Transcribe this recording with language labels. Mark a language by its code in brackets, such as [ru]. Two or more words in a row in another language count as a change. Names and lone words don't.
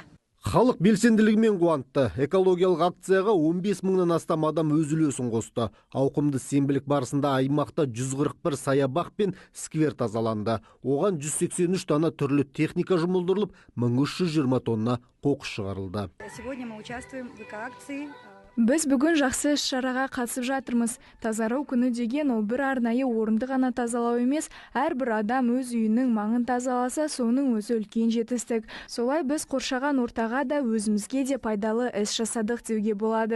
[kk] Халық белсенділігімен қуантты. Экологиялық акцияға 15 мыңнан астам адам өз үлесін қосты. Ауқымды сенбілік барысында аймақта 141 саябақ пен сквер тазаланды. Оған 183 дана түрлі техника жұмылдырылып, 1320 тонна қоқыс шығарылды. [ru] Сегодня мы участвуем в эко-акции. [kk] Біз бүгін жақсы іс-шараға қатысып жатырмыз. Тазару күні деген ол бір арнайы орынды ғана тазалау емес, әрбір адам өз үйінің маңын тазаласа, соның өзі үлкен жетістік. Солай біз қоршаған ортаға да өзімізге де пайдалы іс жасадық деуге болады.